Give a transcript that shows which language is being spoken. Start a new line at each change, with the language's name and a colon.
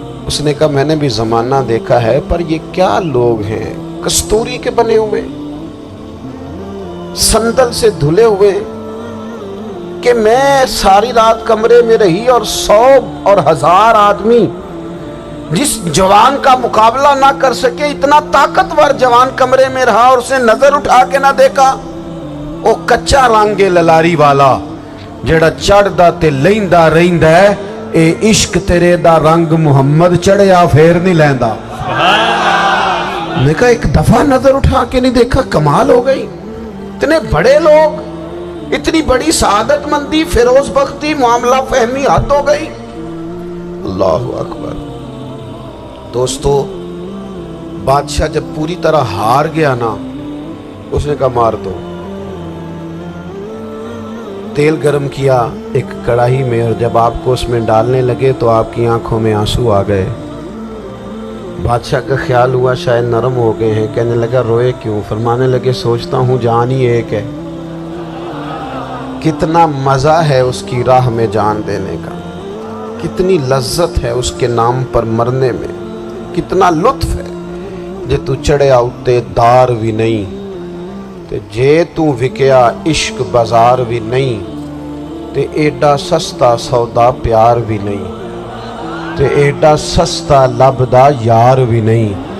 Urdu: اس نے کہا میں نے بھی زمانہ دیکھا ہے، پر یہ کیا لوگ ہیں، کستوری کے بنے ہوئے، سندل سے دھلے ہوئے، کہ میں ساری رات کمرے میں رہی اور 100 اور 1000 آدمی جس جوان کا مقابلہ نہ کر سکے، اتنا طاقتور جوان کمرے میں رہا اور اس نے نظر اٹھا کے نہ دیکھا.
Punjabi: او کچا رنگ للاری والا جڑا چڑھدا تے لیندا رہندا ہے، اے عشق تیرے دا رنگ محمد چڑھیا پھر نہیں لیندا.
Urdu: میں کہا ایک دفعہ نظر اٹھا کے نہیں دیکھا، کمال ہو گئی. اتنے بڑے لوگ، اتنی بڑی سعادت مندی، فیروز بختی، معاملہ فہمی حد ہو گئی. اللہ اکبر. دوستو بادشاہ جب پوری طرح ہار گیا نا، اس نے کہا مار دو. تیل گرم کیا ایک کڑاہی میں، اور جب آپ کو اس میں ڈالنے لگے تو آپ کی آنکھوں میں آنسو آ گئے. بادشاہ کا خیال ہوا شاید نرم ہو گئے ہیں. کہنے لگا روئے کیوں؟ فرمانے لگے سوچتا ہوں جان ہی ایک ہے، کتنا مزہ ہے اس کی راہ میں جان دینے کا، کتنی لذت ہے اس کے نام پر مرنے میں، کتنا لطف ہے.
Punjabi: جے تو چڑھیا اتے دار بھی نہیں تے جے تو وکیا عشق بازار بھی نہیں، تے ایڈا سستا سودا پیار بھی نہیں، تے ایڈا سستا لبدا یار بھی نہیں.